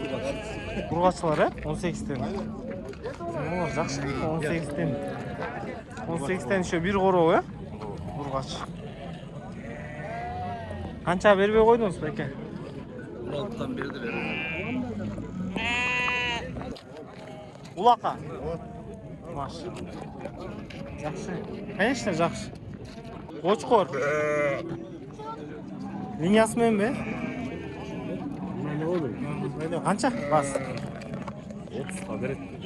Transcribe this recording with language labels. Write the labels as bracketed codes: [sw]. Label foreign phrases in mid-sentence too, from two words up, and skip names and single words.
[uz] Urg'ochilar, 18 dan. Ular yaxshi, 18 dan. 18 dan shu bir qora, urg'och. Qancha berib qo'ydingiz aka? 16 dan berdi. [kk] Улака. Маш. Жақсы. Конечно, жақсы. Қошқор. Линиясымен бе? Қанша? Бас. 30-ға береді.